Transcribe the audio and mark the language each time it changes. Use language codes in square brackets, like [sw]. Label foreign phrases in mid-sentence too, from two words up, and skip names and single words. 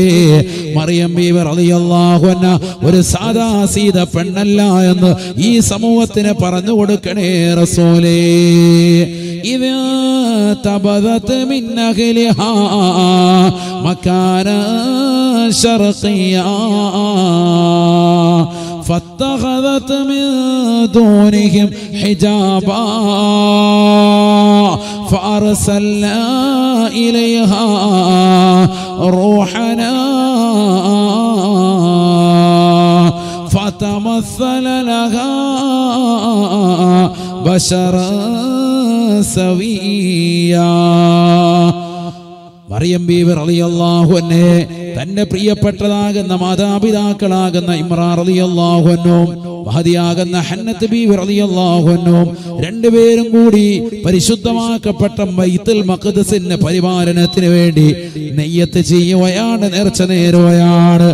[ml] മറിയം ബീവി [ar] رضي الله عنها [ml] ഒരു സാദാ സീത പെണ്ണല്ല എന്ന് ഈ സമൂഹത്തിന് പറഞ്ഞു കൊടുക്കണേ റസൂലേ. [ar] إذ انتبذت من أهلها مكانا شرقيا فاتخذت من دونهم حجابا فأرسلنا إليها روحنا فتمثل لها بشرا سويا. [ml] മറിയം ബീവി [ar] رضي الله عنها [ml] തന്റെ പ്രിയപ്പെട്ടതാകുന്ന മാതാപിതാക്കളാകുന്ന ഇമ്രാൻ [ar] رضي الله عنهم [ml] മഹദിയാകുന്ന ഹന്നത്ത് ബീവി [ar] رضي الله عنهم [ml] രണ്ടുപേരും കൂടി പരിശുദ്ധമാക്കപ്പെട്ട ബൈത്തുൽ മഖ്ദിസിന്റെ പരിപാലനത്തിന് വേണ്ടി നിയ്യത്ത് ചെയ്യുകയാണ്, നേർച്ച നേരുകയാണ്.